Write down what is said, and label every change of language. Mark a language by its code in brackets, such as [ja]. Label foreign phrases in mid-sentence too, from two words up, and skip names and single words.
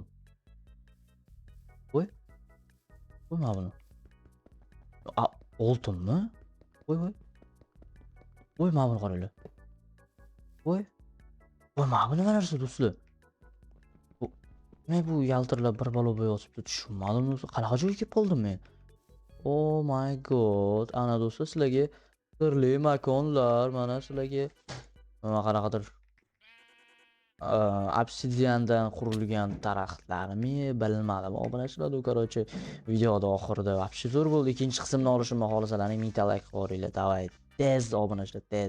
[uz] Voy, mana buni. Oltinmi? Voy. Voy, mana buni qaranglar. Voy, mana bu nima narsa do'stlar? Bu yaltirlab bir balo bo'y yotibdi, tushunmadim do'stlar. Qanaqa joyga kelib qoldim men? [en] Oh my god. [uz] Ana do'stlar, sizlarga sirli makonlar, mana sizlarga qanaqadir obsidiandan qurilgan daraxtlarmi, bilmadim. Obunachilar, короче, videoda oxirida вообще zo'r bo'ldi. Ikkinchi qismini olishimni xohlasalaring 1000 ta like qo'yinglar. Davay, tez obunachilar, tez.